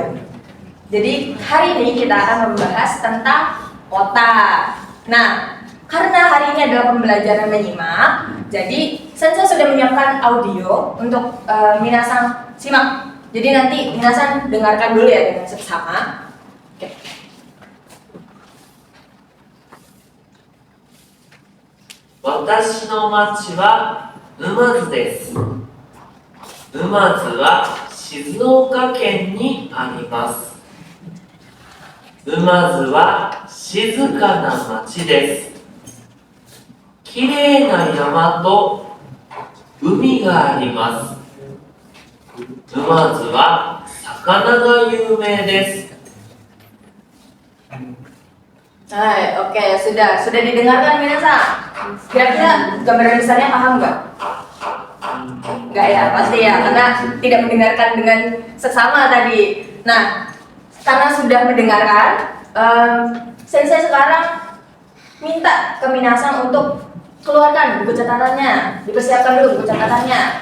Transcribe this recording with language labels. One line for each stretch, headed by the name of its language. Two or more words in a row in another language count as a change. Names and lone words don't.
Indonesian: Jadi hari ini kita akan membahas tentang kota. Nah, karena hari ini adalah pembelajaran menyimak, jadi saya sudah menyiapkan audio untuk Minasan simak. Jadi nanti Minasan dengarkan dulu ya dengan seksama. Oke.
Japanese: 私の町は沼津です。沼津は静岡県にあります。沼津は静かな町です。きれいな山と海があります。沼津は魚が有名です。
Indonesian: Hai, oke, sudah didengarkan Minasan. Kira-kira gambaran besarnya paham nggak? Nggak ya, pasti ya, karena tidak mendengarkan dengan seksama tadi. Nah, karena sudah mendengarkan, Sensei sekarang minta ke Minasan untuk keluarkan buku catatannya, dipersiapkan dulu buku catatannya.